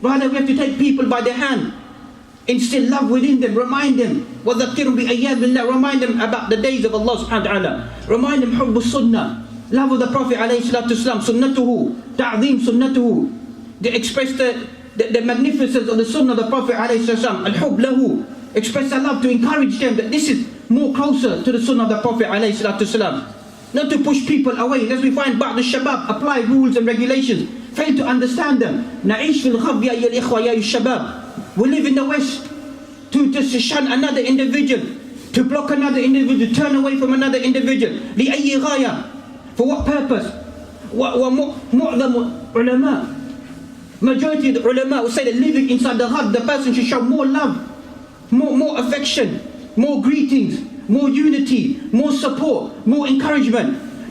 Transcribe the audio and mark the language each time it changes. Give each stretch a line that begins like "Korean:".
English: Rather, we have to take people by their hand, instill love within them, remind them,
Arabic: وَذَكِّرُمْ بِأَيَّامِ اللَّهِ,
English: remind them about the days of Allah subhanahu wa ta'ala, remind them
Arabic: حُبُّ السُنَّةِ,
English: love of the Prophet alayhi salatu wasalam, sunnatuhu, ta'zeem sunnatuhu, they express the magnificence of the sunnah of the Prophet alayhi salatu wasalam, al-hub lahu, express their love to encourage them that this is more closer to the sunnah of the Prophet alayhi salatu wasalam. Not to push people away. As we find ba'd al-shabab apply rules and regulations, fail to understand them.
Arabic: نعيش في الغرب يا الإخوة يا الشباب.
English: We live in the West to just shun another individual, to block another individual, turn away from another individual.
Arabic: لأي غاية?
English: For what purpose?
Arabic: ومعظم علماء,
English: majority of the ulama will say that living inside the heart, the person should show more love, more affection, more greetings, more unity, more support, more encouragement.